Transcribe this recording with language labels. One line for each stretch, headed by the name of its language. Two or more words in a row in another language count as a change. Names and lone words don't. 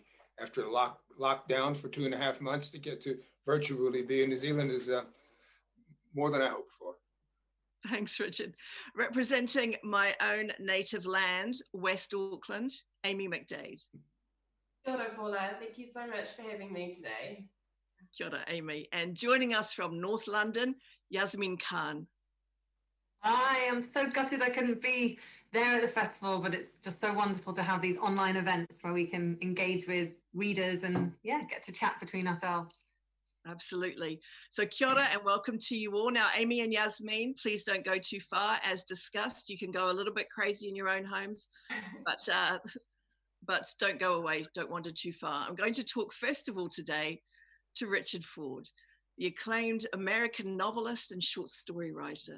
English: After lockdown for 2.5 months, to get to virtually be in New Zealand is more than I hoped for. Thanks, Richard. Representing my own native land, West Auckland, Amy McDade.
Māori: Kia ora, Paula.
English: Thank you so much for having me today.
Māori: Kia ora, Amy.
English: And joining us from North London, Yasmine Khan. I am so gutted I couldn't be there at the festival, but it's just so wonderful to have these online events where we can engage with readers and get to chat between ourselves. Absolutely. So
Māori: kia ora
English: and welcome to you all. Now, Amy and Yasmine, please don't go too far. As discussed, you can go a little bit crazy in your own homes, but don't go away, don't wander too far. I'm going to talk first of all today to Richard Ford, the acclaimed American novelist and short story writer.